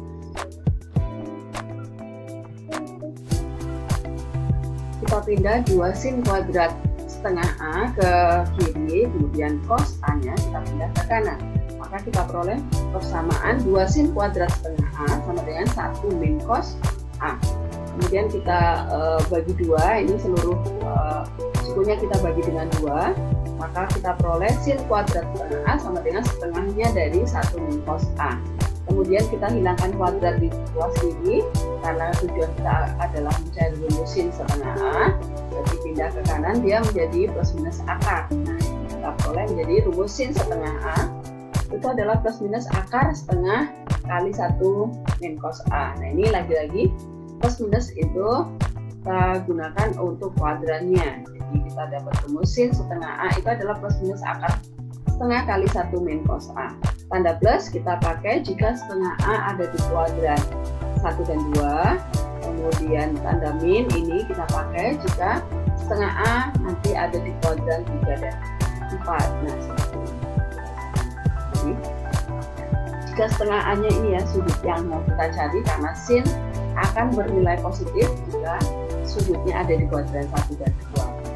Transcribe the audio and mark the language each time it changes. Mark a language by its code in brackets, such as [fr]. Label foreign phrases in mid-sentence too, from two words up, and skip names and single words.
[id] Kita pindah 2 sin kuadrat setengah A ke kiri, kemudian cos A-nya kita pindah ke kanan. Maka kita peroleh persamaan 2 sin kuadrat setengah A sama dengan 1 min cos A. Kemudian kita bagi 2, ini seluruh sukunya kita bagi dengan 2, maka kita peroleh sin kuadrat setengah A sama dengan setengahnya dari 1 min cos A. Kemudian kita hilangkan kuadrat di ruas kiri karena tujuan kita adalah mencari rumus sin setengah A. Jadi pindah ke kanan dia menjadi plus minus akar. Nah, kita peroleh menjadi rumus sin setengah A itu adalah plus minus akar setengah kali 1 min cos A. Nah, ini lagi-lagi plus minus itu kita gunakan untuk kuadrannya. Jadi kita dapat rumus sin setengah A itu adalah plus minus akar setengah kali 1 min cos A. Tanda plus kita pakai jika setengah A ada di kuadran 1 dan 2. Kemudian tanda min ini kita pakai jika setengah A nanti ada di kuadran 3 dan 4. Nah, seperti ini. Jadi, jika setengah A-nya ini ya sudut yang mau kita cari, karena sin akan bernilai positif jika sudutnya ada di kuadran 1 dan 2.